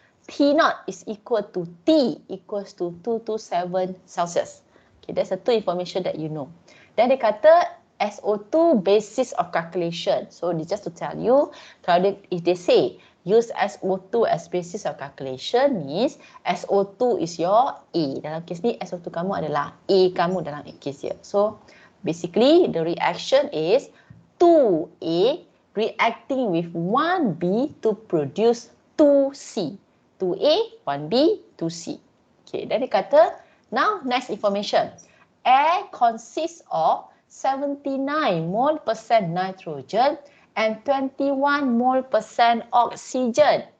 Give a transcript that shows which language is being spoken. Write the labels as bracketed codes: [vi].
[en] T0 is equal to T equals to 227 Celsius. Okay, that's the two information that you know. [ms] Dan dia kata [en] SO2 basis of calculation. So just to tell you, if they say use SO2 as basis of calculation means SO2 is your A. [ms] Dalam kes ni SO2 kamu adalah A kamu dalam kes dia. [en] So basically the reaction is 2A reacting with 1B to produce 2C. 2A, 1B, 2C. Okay, [ms] dan dia kata [en] now next information. Air consists of 79 mole percent nitrogen and 21 mole percent oxygen.